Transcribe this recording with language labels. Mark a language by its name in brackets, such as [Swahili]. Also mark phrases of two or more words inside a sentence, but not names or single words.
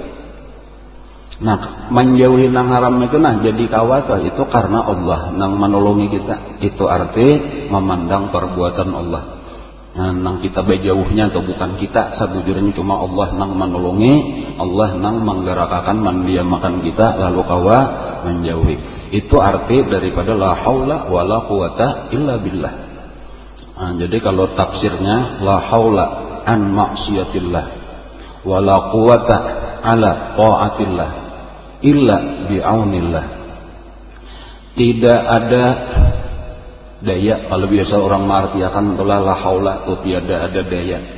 [Banjar] Nah menjauhi nang haram itu nah jadi kawa tuh itu karena Allah nang menolongi kita. Itu arti memandang perbuatan Allah. Nang kita berjauhnya atau bukan kita, sebujurnya cuma Allah nang menolongi, Allah nang menggerakkan mendiamakan kita, lalu kawa menjauhi. Itu arti daripada [Arabic] لا حول ولا قوة إلا بالله. [Banjar] Jadi kalau tafsirnya [Arabic] لا حول عن معصية الله ولا قوة على طاعة الله إلا بعون الله. [Banjar] Tidak ada daya, kalau biasa orang mengartikan itulah [Arabic] لا حول, [Banjar] itu tiada ada daya.